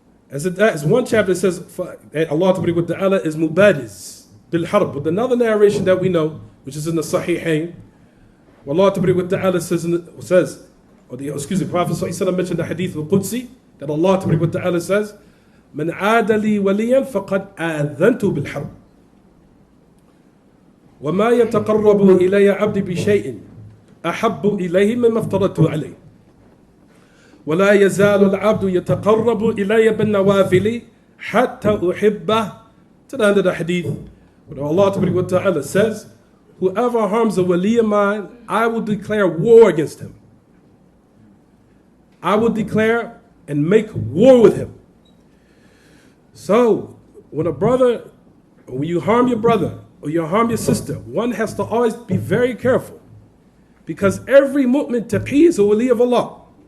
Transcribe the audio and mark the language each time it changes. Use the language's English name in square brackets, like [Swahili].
[English] As one chapter says, Allah Ta'ala is [Arabic] mubadiz bil harb. [English] With another narration that we know, which is in the Sahihain, Allah Ta'ala says, the Prophet ﷺ mentioned the hadith al-Qudsi, that Allah Ta'ala says, [Arabic] Man aada li waliyan faqad adhantu bil harb. وما يتقرب إلي عبدي بشيء أحب إليه مما افترضته عليه ولا يزال العبد يتقرب إلي بالنوافل حتى أحبه. [English] To the end of the hadith, where Allah Ta'ala says, whoever harms a wali of mine, I will declare war against him. I will declare and make war with him. So, when you harm your brother, or you harm your sister, one has to always be very careful, because every mu'min taqi is a wali of Allah.